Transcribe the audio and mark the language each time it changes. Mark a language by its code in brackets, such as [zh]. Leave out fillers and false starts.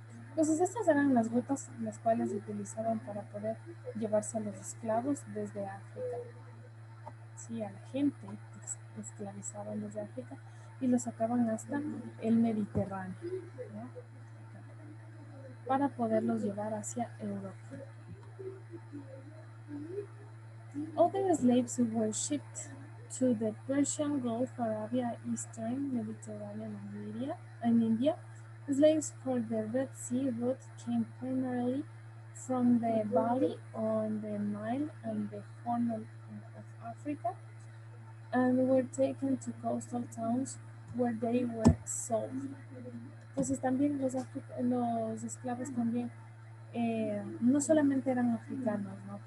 [es] Entonces estas eran las rutas las cuales se utilizaban para poder llevarse a los esclavos desde África. Sí, a la gente que esclavizaban desde África y los sacaban hasta el Mediterráneo, ¿no? Para poderlos llevar hacia Europa. [en] Other slaves were shipped to the Persian Gulf, Arabia, Eastern Mediterranean, and India. Slaves for the Red Sea route came primarily from the valley on the Nile and the Horn of Africa, and were taken to coastal towns where they were sold. [es] Entonces también los esclavos también no solamente eran africanos, ¿no?